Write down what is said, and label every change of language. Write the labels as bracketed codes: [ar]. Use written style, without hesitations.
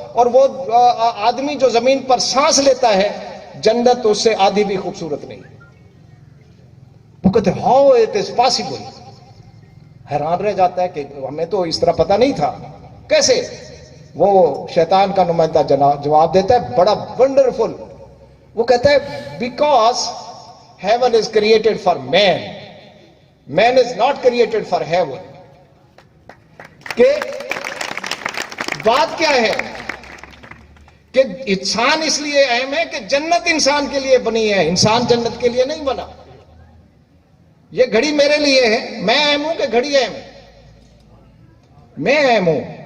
[ur] اور وہ آدمی جو زمین پر سانس لیتا ہے جنت اس سے آدھی بھی خوبصورت نہیں. وہ کہتے ہیں [en] How it is possible. [ur] حیران رہ جاتا ہے کہ ہمیں تو اس طرح پتہ نہیں تھا, کیسے؟ وہ شیطان کا نمائندہ جواب دیتا ہے بڑا ونڈرفل. وہ کہتا ہے [en] Because heaven is created for man, man is not created for heaven. [ur] کہ بات کیا ہے کہ انسان اس لیے اہم ہے کہ جنت انسان کے لیے بنی ہے, انسان جنت کے لیے نہیں بنا. یہ گھڑی میرے لیے ہے، میں اہم ہوں کہ گھڑی اہم ہے؟ میں اہم ہوں.